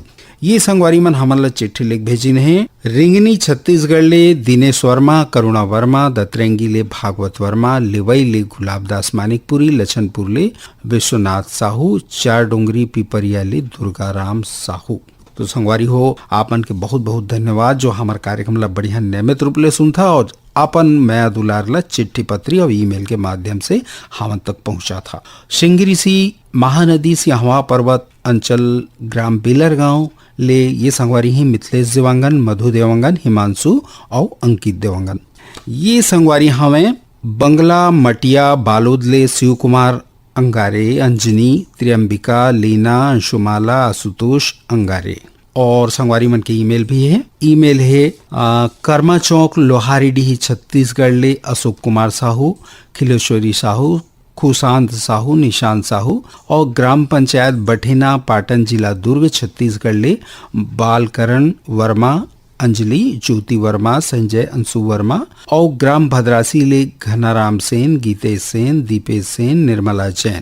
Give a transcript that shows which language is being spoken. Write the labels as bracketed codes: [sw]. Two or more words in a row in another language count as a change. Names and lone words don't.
[hne] ये संगवारी मन हमन ला चिट्ठी लिख भेजिन है। रिंगनी छत्तीसगढ़ ले दिनेश वर्मा, करुणा वर्मा, दतरेंगी ले भागवत वर्मा, लिवई ले गुलाबदास मानिकपुरी, लछनपुर ले विश्वनाथ साहू, चार डोंगरी पिपरिया ले दुर्गाराम साहू। तो संगवारी हो आपन के बहुत बहुत धन्यवाद जो हमारे कार्यक्रम ला बढ़िया नियमित रूप ले सुनता और अपन मैं दुलार ला चिट्ठी पत्री और ईमेल के माध्यम से हम तक पहुंचा था। सिंगरी सी महानदी सिंहवा पर्वत अंचल ग्राम बेलर गांव ले ये संगवारी ही मिथिलेश देवांगन, मधु देवांगन, हिमांशु और अंकित देवांगन। ये संगवारी हमें बंगला मटिया बालोद ले शिव कुमार अंगारे, अंजनी, त्रियंबिका, लीना, अंशुमाला, आशुतोष अंगारे और संगवारी मन के ईमेल भी है। ईमेल है कर्मा चौक लोहारीडीह छत्तीसगढ़ ले अशोक कुमार साहू, खिलेश्वरी साहू, खुशांत साहू, निशांत साहू और ग्राम पंचायत बठेना पाटन जिला दुर्ग छत्तीसगढ़ ले बालकरण वर्मा, अंजलि, ज्योति वर्मा, संजय अंशु वर्मा और ग्राम भद्रासी ले घनाराम सेन, गीतेश सेन, दीपेश सेन, निर्मला जैन।